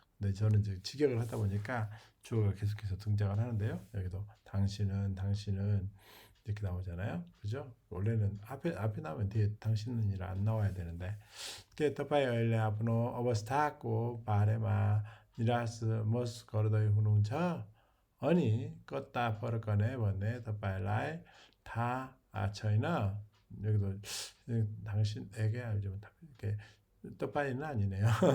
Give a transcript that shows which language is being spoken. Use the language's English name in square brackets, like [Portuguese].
[Korean] 근데 저는 이제 직역을 하다 보니까 주어가 계속해서 등장을 하는데요. 여기도 당신은 이렇게 나오잖아요. 그죠? 원래는 앞에 나오면 뒤에 당신은이라 안 나와야 되는데. [Nepali] Que तपाईँ अहिले आफ्नो अवस्थाको बारेमा निराश महसुस गर्दै हुनुहुन्छ अनि कता फर्कने भन्ने तपाईँलाई थाहा छैन। [Korean] 여기도 당신에게 이렇게 तपाई는 아니네요.